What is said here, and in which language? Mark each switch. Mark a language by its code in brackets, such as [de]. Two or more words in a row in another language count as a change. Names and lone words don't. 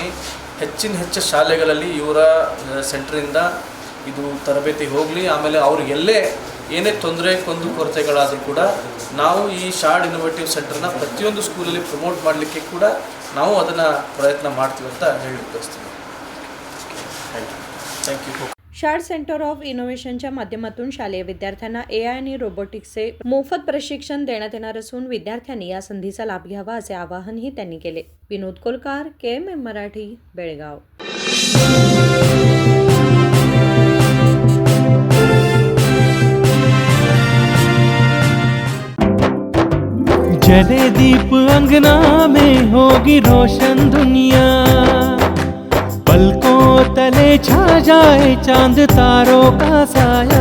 [kn] ಹೆಚ್ಚು ಶಾಲೆಗಳಲ್ಲಿ ಇವರ ಸೆಂಟ್ರಿಂದ ಇದು ತರಬೇತಿ ಹೋಗಲಿ। ಆಮೇಲೆ ಅವ್ರಿಗೆ ಏನೇ ಕೊರತೆಗಳಾದರೂ ಕೂಡ ನಾವು ಈ ಶಾರ್ಟ್ ಇನೋವೇಟಿವ್ ಸೆಂಟರ್ನ ಪ್ರತಿಯೊಂದು ಸ್ಕೂಲಲ್ಲಿ ಪ್ರಮೋಟ್ ಮಾಡಲಿಕ್ಕೆ ಕೂಡ ನಾವು ಅದನ್ನು ಪ್ರಯತ್ನ ಮಾಡ್ತೀವಿ ಅಂತ ಹೇಳಲಿಕ್ಕೆ ಬಯಸ್ತೀನಿ। [en] thank you. [mr] शार्ट सेंटर ऑफ इनोव्हेशनच्या माध्यमातून शालेय विद्यार्थ्यांना एआय आणि रोबोटिक्सचे मोफत प्रशिक्षण देण्यात येणार असून विद्यार्थ्यांनी या संधीचा लाभ घ्यावा असे आवाहनही त्यांनी केले। विनोद कोलकार, KMM मराठी, बेळगाव। [hi] जले दीप अंगना में होगी रोशन दुनिया, पलकों तले छा जाए चांद तारों का साया।